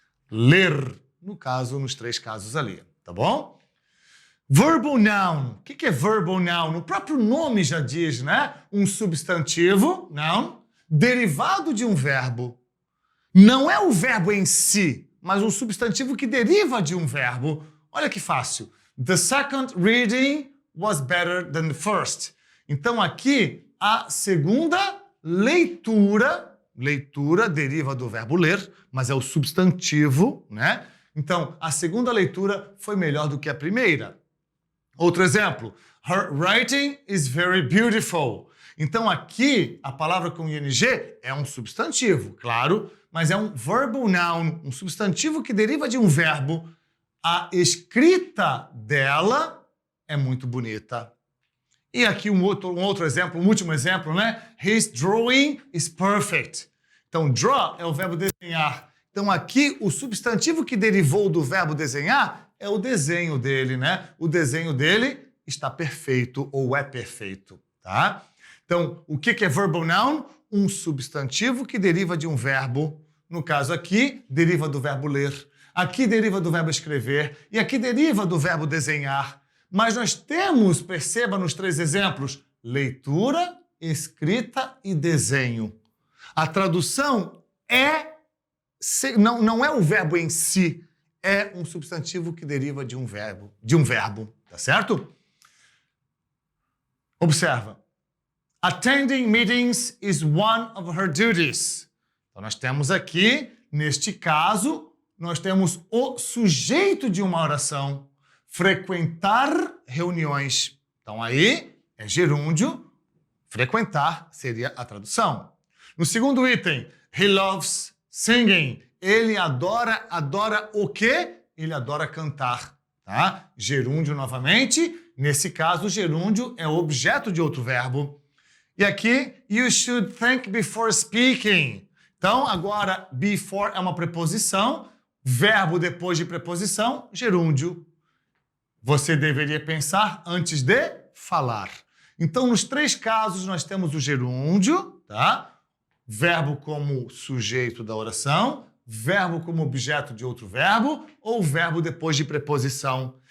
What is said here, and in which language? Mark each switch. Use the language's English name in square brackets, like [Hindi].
[Portuguese] Ler, no caso, nos 3 casos ali, tá bom? Verbal noun. O que é verbal noun? O próprio nome já diz, né? Um substantivo, noun, derivado de um verbo. Não é o verbo em si, mas um substantivo que deriva de um verbo. Olha que fácil. [English] The second reading was better than the first. [Portuguese] Então aqui, a segunda leitura deriva do verbo ler, mas é o substantivo, né? Então, a segunda leitura foi melhor do que a primeira. Outro exemplo, [English] her writing is very beautiful. [Portuguese] Então aqui a palavra com ing é um substantivo, claro, mas é um verbal noun, um substantivo que deriva de um verbo. A escrita dela é muito bonita. E aqui um outro exemplo, um último exemplo, né? [English] His drawing is perfect. [Portuguese] Então draw é o verbo desenhar. Então aqui o substantivo que derivou do verbo desenhar é o desenho dele, né? O desenho dele está perfeito ou é perfeito, tá? Então, o que é verbal noun? Um substantivo que deriva de um verbo. No caso aqui, deriva do verbo ler. Aqui deriva do verbo escrever. E aqui deriva do verbo desenhar. Mas nós temos, perceba nos 3 exemplos, leitura, escrita e desenho. A tradução não é o verbo em si, é um substantivo que deriva de um verbo, tá certo? Observa. [English] Attending meetings is one of her duties. [Portuguese] Então nós temos aqui, neste caso, nós temos o sujeito de uma oração, frequentar reuniões. Então aí é gerúndio, frequentar seria a tradução. No segundo item, [English] he loves singing. [Portuguese] Ele adora o quê? Ele adora cantar, tá? Gerúndio novamente. Nesse caso, o gerúndio é objeto de outro verbo. E aqui, [English] you should think before speaking. [Portuguese] Então, agora, before é uma preposição, verbo depois de preposição, gerúndio. Você deveria pensar antes de falar. Então, nos três casos, nós temos o gerúndio, tá? Verbo como sujeito da oração, verbo como objeto de outro verbo ou verbo depois de preposição.